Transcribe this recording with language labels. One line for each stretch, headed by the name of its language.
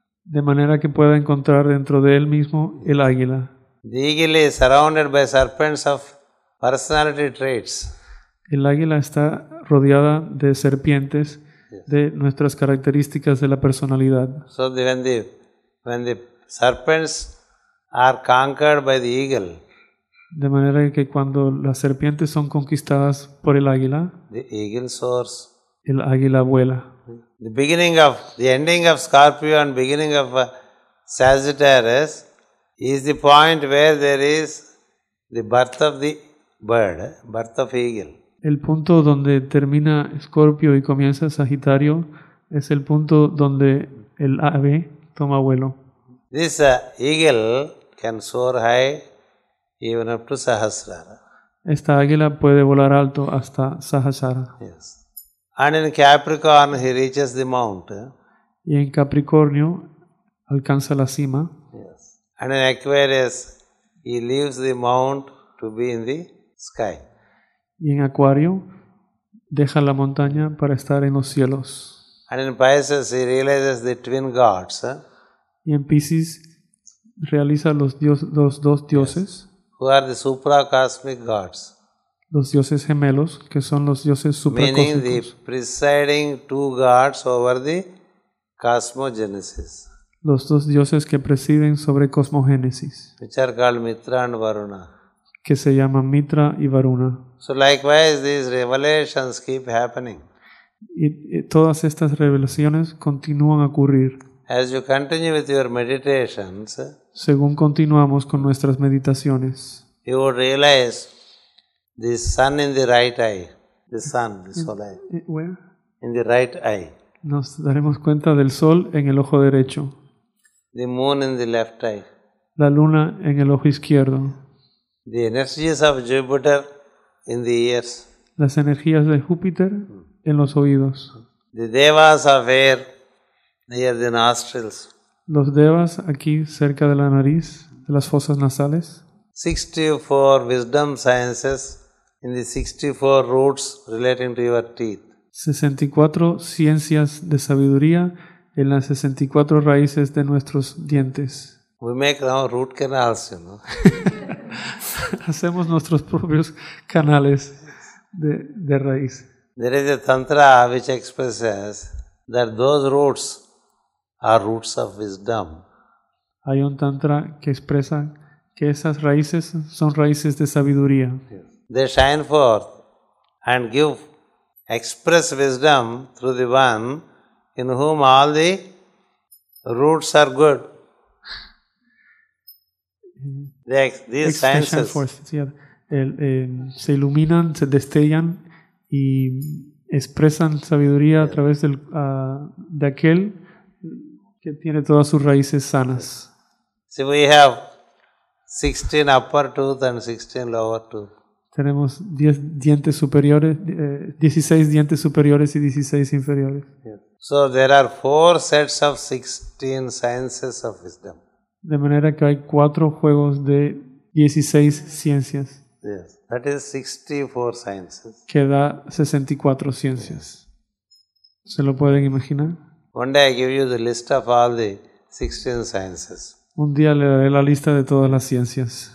Spanish: de manera que pueda encontrar dentro de él mismo el águila.
English: The eagle is surrounded by serpents of personality traits.
Spanish: El águila está rodeada de serpientes de nuestras características de la personalidad.
English: So when the serpents are conquered by the eagle,
Spanish: De manera que cuando las serpientes son conquistadas por el águila,
English: the eagle soars.
Spanish: el águila vuela.
English: The ending of Scorpio and beginning of Sagittarius is the point where there is the birth of the bird, birth of eagle.
Spanish: El punto donde termina Escorpio y comienza Sagitario es el punto donde el ave toma vuelo.
English: This eagle can soar high even up to Sahasrara.
Spanish: Esta águila puede volar alto hasta Sahasrara.
English: Yes. And in Capricorn he reaches the mount.
Spanish: Y en Capricornio alcanza la cima.
English: Yes. And in Aquarius he leaves the mount to be in the sky.
Spanish: Y en Acuario deja la montaña para estar en los cielos.
English: And in Pisces he realizes the twin gods.
Spanish: Y en Piscis realiza los dos dioses,
English: Who are the supracosmic gods.
Spanish: los dioses gemelos, que son los dioses
English: Meaning the
Spanish: supracósmicos,
English: presiding two gods over the cosmogenesis,
Spanish: los dos dioses que presiden sobre cosmogénesis,
English: which are called Mitra and Varuna.
Spanish: que se llaman Mitra y Varuna.
English: So likewise, these revelations keep happening.
Spanish: Y todas estas revelaciones continúan a ocurrir.
English: As you continue with your meditations,
Spanish: Según continuamos con nuestras meditaciones,
English: you would realize the sun in the right eye, the sun, the solar, in the right eye,
Spanish: nos daremos cuenta del sol en el ojo derecho,
English: the moon in the left eye,
Spanish: la luna en el ojo izquierdo,
English: the energies of Jupiter in the ears,
Spanish: las energías de Júpiter en los oídos,
English: the devas of air near the nostrils,
Spanish: los devas aquí cerca de la nariz, de las fosas nasales,
English: 64 wisdom sciences in the 64 roots relating to your teeth.
Spanish: 64 ciencias de sabiduría en las 64 raíces de nuestros dientes.
English: We make now root canals,
Spanish: Hacemos nuestros propios canales de raíz.
English: There is a tantra which expresses that those roots are roots of wisdom.
Spanish: Hay un tantra que expresa que esas raíces son raíces de sabiduría.
English: They shine forth and express wisdom through the one in whom all the roots are good. These sciences
Spanish: Se iluminan, se destellan y expresan sabiduría a través de aquel que tiene todas sus raíces sanas.
English: See, we have 16 upper tooth and 16 lower tooth.
Spanish: Tenemos 10 dientes superiores, 16 dientes superiores y 16 inferiores.
English: So there are 4 sets of 16 sciences of wisdom.
Spanish: De manera que hay 4 juegos de 16 ciencias.
English: Yes, that is 64 sciences.
Spanish: Que da 64 ciencias. ¿Se lo pueden imaginar?
English: One day I give you the list of all the 16 sciences.
Spanish: Un día le daré la lista de todas las ciencias.